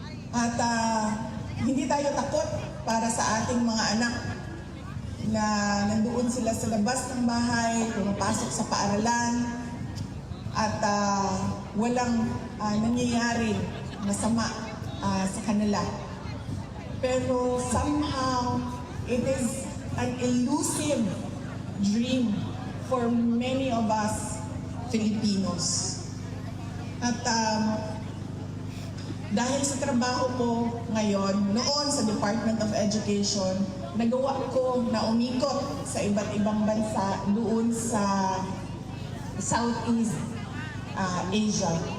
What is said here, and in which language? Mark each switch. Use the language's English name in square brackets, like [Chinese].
[Filipino] At hindi tayo takot para sa ating mga anak na nandoon sila sa labas ng bahay, pumapasok sa paaralan, at walang nangyayari masama sa kanila. [English] Pero somehow, it is an elusive dream for many of us Filipinos. [Filipino] At dahil sa trabaho ko ngayon, noon sa Department of Education, nagawa ko na umikot sa iba't ibang bansa doon sa Southeast Asia.